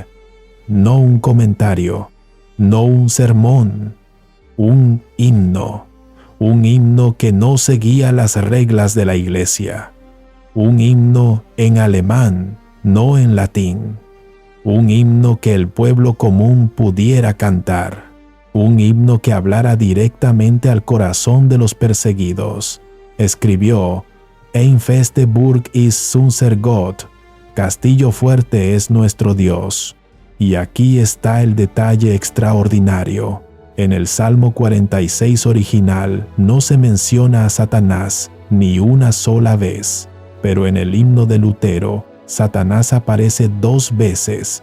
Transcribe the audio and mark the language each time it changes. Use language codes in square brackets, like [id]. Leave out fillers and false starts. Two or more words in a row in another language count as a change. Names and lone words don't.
[es] No un comentario, no un sermón, un himno que no seguía las reglas de la Iglesia, un himno en alemán, no en latín, un himno que el pueblo común pudiera cantar, un himno que hablara directamente al corazón de los perseguidos. Escribió: [de] «Ein feste Burg ist unser Gott», [es] Castillo fuerte es nuestro Dios. Y aquí está el detalle extraordinario. En el Salmo 46 original no se menciona a Satanás ni una sola vez, pero en el himno de Lutero, Satanás aparece 2 veces.